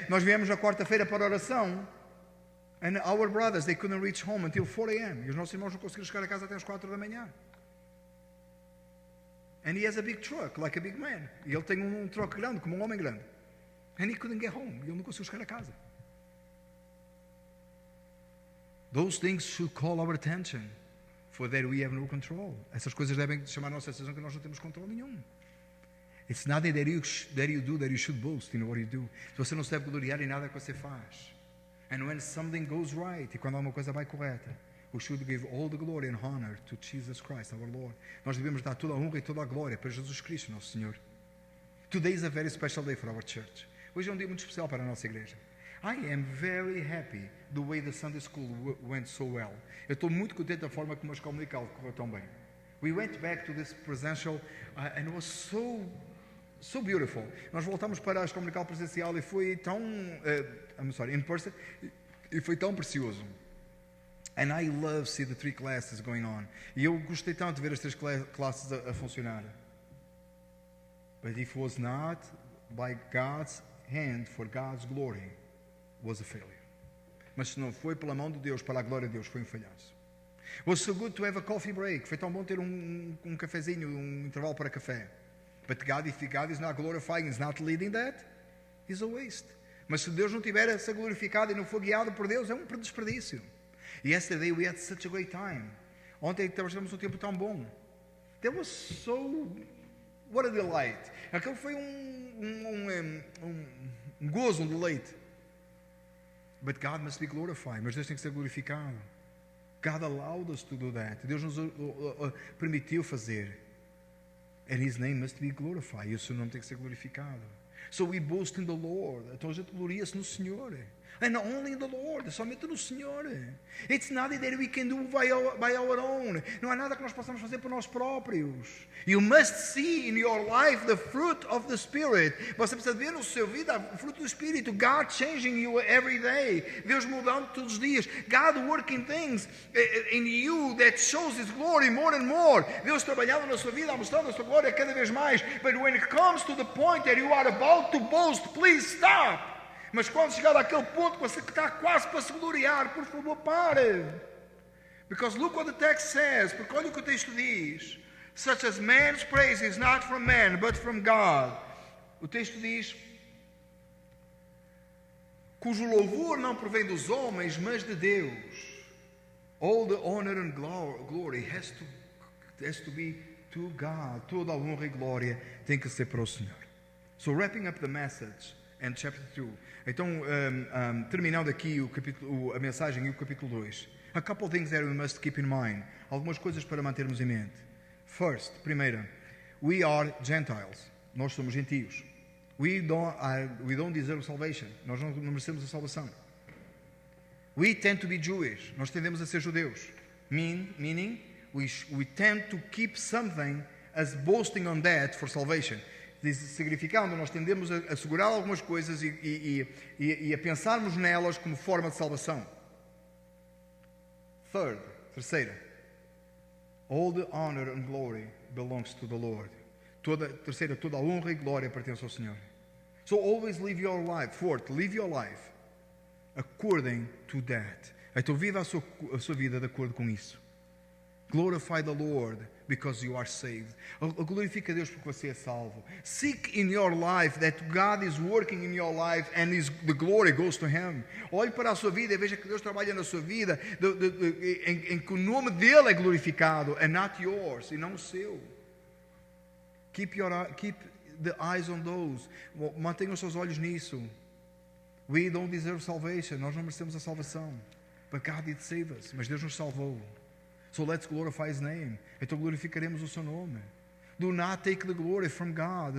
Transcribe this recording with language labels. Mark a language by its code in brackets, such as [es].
[pt] Nós viemos na quarta-feira para a oração. [en] And our brothers, they couldn't reach home until 4 a.m. [pt] E os nossos irmãos não conseguiram chegar a casa até às 4 da manhã. [en] And he has a big truck, like a big man. [pt] E ele tem truck grande, como homem grande. [en] And he couldn't get home. [pt] E ele não conseguiu chegar a casa. [en] Those things should call our attention, for that we have no control. [pt] Essas coisas devem chamar a nossa atenção que nós não temos controle nenhum. [en] It's nothing that you do that you should boast in what you do. [pt] Você não se deve gloriar em nada que você faz. [en] And when something goes right, [pt] e quando alguma coisa vai correta, [en] we should give all the glory and honor to Jesus Christ, our Lord. [pt] Nós devemos dar toda a honra e toda a glória para Jesus Cristo, nosso Senhor. [en] Today is a very special day for our church. [pt] Hoje é um dia muito especial para a nossa igreja. [en] I am very happy the way the Sunday school went so well. [pt] Eu estou muito contente da forma como a escola dominical correu tão bem. [en] We went back to this presential and it was so beautiful. [pt] Nós voltamos para a escola dominical presencial e foi tão, [en] in person, [pt] e foi tão precioso. [en] And I love see the 3 classes going on. [pt] E eu gostei tanto de ver as 3 classes a funcionar. [en] But if it was not by God's hand for God's glory, was a failure. [pt] Mas se não foi pela mão de Deus, para a glória de Deus, foi um falhanço. [en] It was so good to have a coffee break. [pt] Foi tão bom ter um cafezinho, um intervalo para café. [en] But if God is not glorifying, is not leading that, is a waste. [pt] Mas se Deus não tiver essa glorificada e não for guiado por Deus, é um desperdício. [en] Yesterday we had such a great time. [pt] Ontem tivemos um tempo tão bom. [en] That was so... What a delight. [pt] Aquele foi um gozo, um deleite. [en] But God must be glorified. [pt] Mas Deus tem que ser glorificado. [en] God allowed us to do that. [pt] Deus nos permitiu fazer. [en] And His name must be glorified. [pt] E o seu nome tem que ser glorificado. [en] So we boast in the Lord. [pt] Então a gente gloria-se no Senhor. [en] And only in the Lord, [pt] somente no Senhor. [en] It's nothing that we can do by our own. [pt] Não há nada que nós possamos fazer por nós próprios. [en] You must see in your life the fruit of the Spirit. [pt] Você precisa ver no seu vida o fruto do Espírito. [en] God changing you every day. [pt] Deus mudando todos os dias. [en] God working things in you that shows His glory more and more. [pt] Deus trabalhando na sua vida, mostrando a sua glória cada vez mais. [en] But when it comes to the point that you are about to boast, please stop. [pt] Mas quando chegar àquele ponto que você está quase para se gloriar, por favor, pare. [en] Because look what the text says. [pt] Porque olha o que o texto diz. [en] Such as man's praise is not from man, but from God. [pt] O texto diz, cujo louvor não provém dos homens, mas de Deus. [en] All the honor and glory has to be to God. [pt] Toda a honra e glória tem que ser para o Senhor. [en] So wrapping up the message and chapter 2. [pt] Então, terminando aqui a mensagem e o capítulo 2. [en] A couple of things that we must keep in mind. [pt] Algumas coisas para mantermos em mente. [en] First, [pt] primeira, [en] we are Gentiles. [pt] Nós somos gentios. [en] We don't deserve salvation. [pt] Nós não merecemos a salvação. [en] We tend to be Jewish. [pt] Nós tendemos a ser judeus. [en] Meaning, we tend to keep something as boasting on that for salvation. [pt] Significando, nós tendemos a segurar algumas coisas e a pensarmos nelas como forma de salvação. [en] Terceira, all the honor and glory belongs to the Lord. [pt] Toda a honra e glória pertence ao Senhor. [en] So always live your life. Fourth, live your life according to that. [pt] Então viva a sua vida de acordo com isso. [en] Glorify the Lord because you are saved. [pt] Glorifica Deus porque você é salvo. [en] Seek in your life that God is working in your life and the glory goes to Him. [pt] Olhe para a sua vida e veja que Deus trabalha na sua vida em que o nome dele é glorificado [en] and not yours, [pt] e não o seu. [en] Keep the eyes on those. [pt] Mantenha os seus olhos nisso. [en] We don't deserve salvation. [pt] Nós não merecemos a salvação. [en] But God did save us. [pt] Mas Deus nos salvou. [en] So let's glorify His name. [pt] Então glorificaremos o seu nome. [en] Do not take the glory from God.